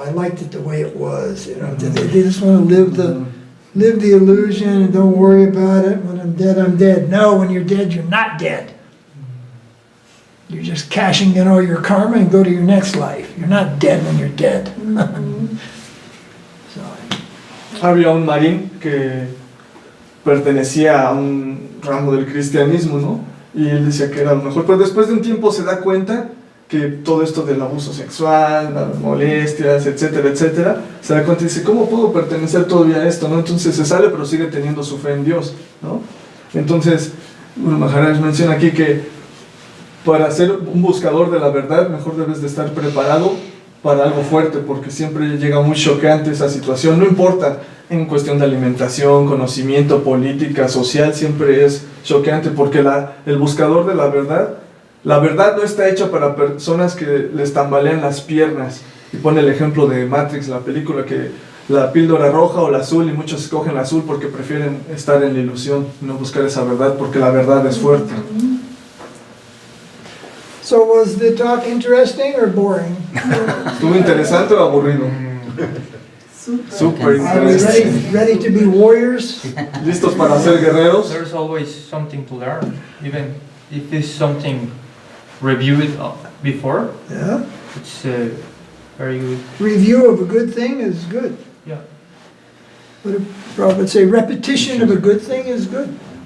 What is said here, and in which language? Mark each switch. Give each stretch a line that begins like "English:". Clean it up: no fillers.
English: I liked it the way it was. You know, they just want to live the illusion and don't worry about it. When I'm dead, I'm dead. No, when you're dead, you're not dead. You're just cashing in all your karma and go to your next life. You're not dead when you're dead. So,
Spanish: Había un marín que pertenecía a un ramo del cristianismo, ¿no? Y él decía que era lo mejor, pero después de un tiempo se da cuenta que todo esto del abuso sexual, las molestias, etcétera, etcétera, se da cuenta y dice, ¿cómo puedo pertenecer todavía a esto, no? Entonces se sale, pero sigue teniendo su fe en Dios, ¿no? Entonces, Guru Maharaj menciona aquí que para ser un buscador de la verdad, mejor debes de estar preparado para algo fuerte, porque siempre llega muy choqueante esa situación, no importa en cuestión de alimentación, conocimiento, política, social, siempre es choqueante, porque el buscador de la verdad no está hecha para personas que les tambalean las piernas, y pone el ejemplo de Matrix, la película, que la píldora roja o la azul, y muchos escogen la azul porque prefieren estar en la ilusión, no buscar esa verdad, porque la verdad es fuerte.
English: so was the talk interesting or boring?
Spanish: ¿Estuvo interesante o aburrido? Súper. Súper
English: Are we
Spanish: interesante.
English: ready to be warriors?
Spanish: ¿Listos para ser guerreros?
English: There's always something to learn, even if it's something reviewed before. Yeah. It's very good. Review of a good thing is good. Yeah. What did Prabhupada say? Repetition of a good thing is good.